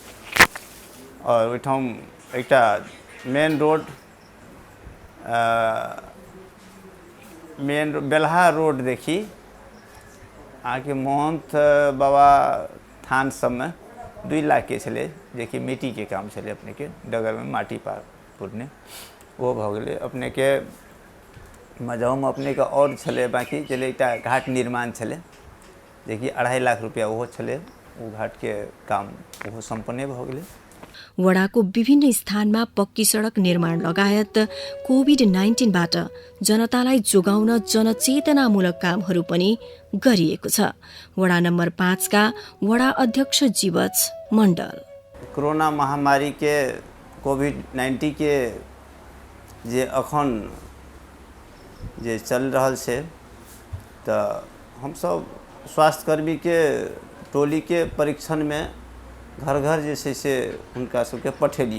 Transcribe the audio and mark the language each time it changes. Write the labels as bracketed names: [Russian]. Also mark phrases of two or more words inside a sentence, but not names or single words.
[Maithili] और ओहिठाम एकटा मेन रोड बेलहा रोड देखी अहाँ के महंत बाबा थान सबमे 2 लाख के छलै, जेकि मिट्टी के काम छलै अपने के, डगर में माटी पुरने, वो भऽ गेलै। अपने के मझौमे अपने के और छलै बाकी चले एकटा घाट निर्माण छलै, जेकि 2.5 लाख रुपया ओहो छलै, वो घाट के काम ओहो सम्पन्नै भऽ गेलै। [Nepali] वडाको विभिन्न स्थानमा पक्की सडक निर्माण लगायत कोभिड-19बाट जनतालाई जोगाउन जनचेतनामूलक कामहरू पनि गरिएको छ। वडा नम्बर 5 का वडा अध्यक्ष जीवच मण्डल [Maithili] कोरोना महामारी के कोभिड-19 के जे अखन जे चल रहल छै, तो हम सब स्वास्थ्यकर्मी के टोली के परीक्षण में घर घर जे छै से हुनका सबके पठेलिए।